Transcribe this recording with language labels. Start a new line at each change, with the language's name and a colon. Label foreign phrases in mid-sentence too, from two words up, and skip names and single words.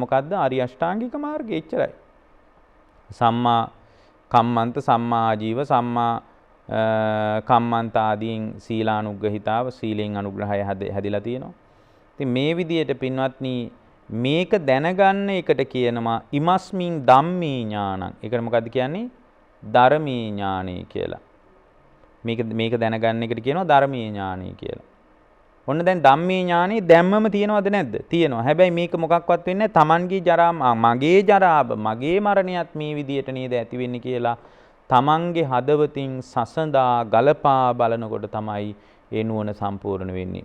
Sinhala: මොකද්ද? ආර්ය අෂ්ටාංගික මාර්ගය. එච්චරයි.
Pali: සම්මා කම්මන්ත, සම්මා ආජීව, සම්මා කම්මන්ත
Sinhala: ආදීන් සීලානුග්‍රහිතාව සීලෙන් අනුග්‍රහය හැදිලා තියෙනවා. ඉතින් මේ විදිහට පින්වත්නි මේක දැනගන්න එකට කියනවා
Pali: ඉමස්මින් ධම්මේ ඥානං.
Sinhala: ඒකට මොකද්ද කියන්නේ? ධර්මීය ඥානය කියලා. මේක දැනගන්න එකට කියනවා ධර්මීය ඥානය කියලා. ඔන්න දැන් ධම්මීය ඥානෙ දැම්මම තියෙනවද නැද්ද? තියෙනවා. හැබැයි මේක මොකක්වත් වෙන්නේ තමන්ගේ ජරා මගේ ජරාව මගේ මරණයත් මේ විදියට නේද ඇති වෙන්නේ කියලා තමන්ගේ හදවතින් සසඳා ගලපා බලනකොට තමයි ඒ නුවණ සම්පූර්ණ වෙන්නේ.